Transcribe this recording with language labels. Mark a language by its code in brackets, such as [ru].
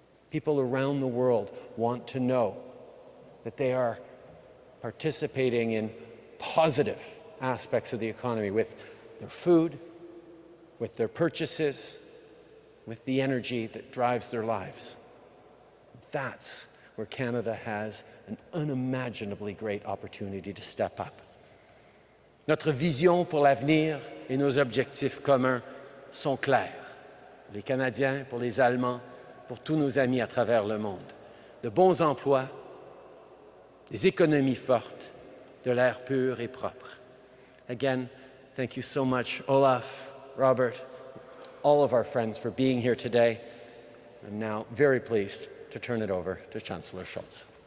[en] People around the world want to know that they are participating in positive aspects of the economy with their food, with their purchases, with the energy that drives their lives. That's where Canada has an unimaginably great opportunity to step up. [fr] Notre vision pour l'avenir et nos objectifs communs sont clairs. Pour les Canadiens, pour les Allemands, pour tous nos amis à travers le monde. De bons emplois, des économies fortes, de l'air pur et propre. [en] Again, thank you so much, Olaf, Robert, all of our friends for being here today. I'm now very pleased to turn it over to Chancellor Scholz.